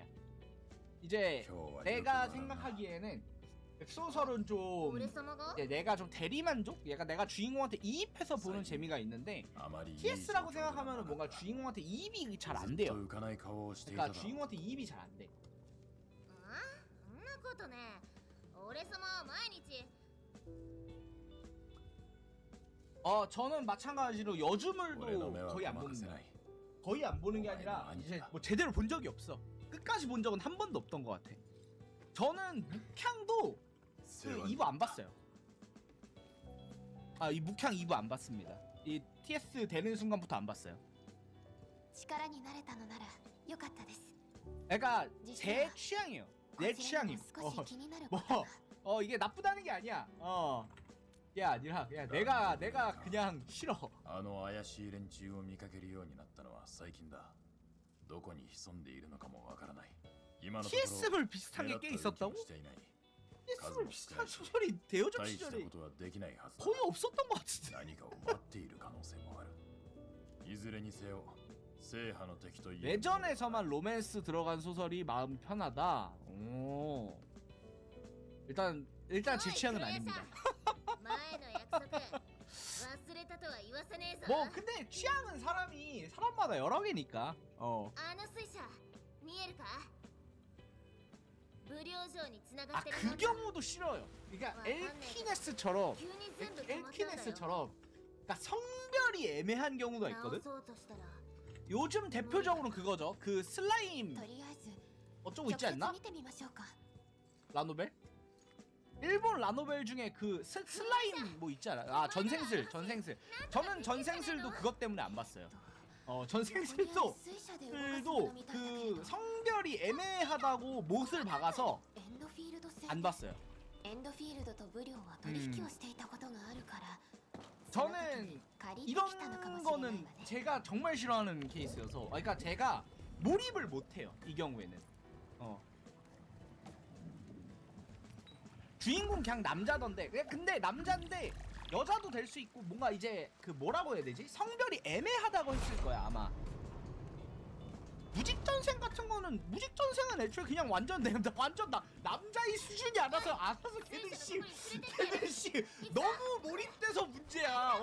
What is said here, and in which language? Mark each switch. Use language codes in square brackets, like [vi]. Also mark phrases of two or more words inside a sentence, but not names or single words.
[ko] 이제 내가 생각하기에는 웹소설은 좀 내가 좀 대리만족? 내가 주인공한테 이입해서 보는 재미가 있는데 TS라고 생각하면 뭔가 주인공한테 이입이 잘 안 돼요. 그러니까 주인공한테 이입이 잘 안 돼. [ja] 俺様は毎日 [ko] 저는 마찬가지로 [ja] 俺の [ko] 여주물도 [ja] 目は [ko] 거의 안 [ja] ごまかせ [ko] 봅니다. [ja] ない [ko] 거의 안 보는 게 아니라 이제 뭐 제대로 본 적이 없어. 끝까지 본 적은 한 번도 없던 것 같아. 저는 묵향도 그 2부 안 봤어요. 이 묵향 2부 안 봤습니다. 이 TS 되는 순간부터 안 봤어요. [ja] 力になれたのなら良かったです。 [ko] 그러니까 제 취향이에요. 내 [ja] こちらに [ko] 취향임. [ja] も少し気になることが。 [ko] 이게 나쁘다는 게 아니야. 이게 아니라 그냥 내가 그냥 싫어. [ja] あの怪しい連中を見かけるようになったのは最近だ。どこに潜んでいるのかもわからない。今のところ [ko] TS물 비슷한 게 꽤 [ja] 目立った動 [ko] 있었다고? [ja] きもしていない。 [ko] TS물 비슷한 소설이 대여적 [ja] 大した [ko] 시절에 [ja] ことはできないはずだ。 [ko] 거의 없었던 것 같은데. [ja] 何かを待っている可能性もある。いずれにせよ、正派の敵といえ [ko] 내전에서만 로맨스 들어간 소설이 마음 편하다. 오. 일단 제 취향은 아닙니다. [ja] 前の約束忘れたとは言わせねえぞ [ko] 뭐 근데 취향은 사람마다 여러 개니까. [ja] あの水車見えるか無料城に繋がってる [ko] 그 경우도 싫어요. 그러니까 엘키네스처럼 [ja] 急に全部止まったんだよ [ko] 엘키네스처럼 그러니까 성별이 애매한 경우가 [ja] 直 [ko] 있거든. [ja] そうとしたら [ko] 요즘 대표적으로 그거죠. 그 슬라임 [ja] とりあえず [ko] 어쩌고 [ja] 直 [ko] 있지 [ja] 接 [ko] 않나? [ja] 見てみましょうか。 [ko] 라노벨? 일본 라노벨 중에 그 슬라임 뭐 있지 않아? 전생슬. 저는 전생슬도 그것 때문에 안 봤어요. 전생슬도 [ja] 水車で動かすものみたいだけれど [ko] 그 성별이 애매하다고 못을 박아서 [ja] エンドフィールド戦 [ko] 안 봤어요. [ja] エンドフィールドとブリオンは取引をしていたことがあるから、 [ko] 저는 [ja] 借りてきたのかもしれないわ [ko] 이런 [ja] ね。 [ko] 거는 제가 정말 싫어하는 케이스여서 그러니까 제가 몰입을 못해요. 이 경우에는. 주인공 그냥 남자던데 근데 남자인데 여자도 될 수 있고 뭔가 이제 그 뭐라고 해야 되지? 성별이 애매하다고 했을 거야 아마. 무직전생 같은 거는 무직전생은 애초에 그냥 완전 남자의 수준이 알아서 걔는 씨 너무 몰입돼서 문제야.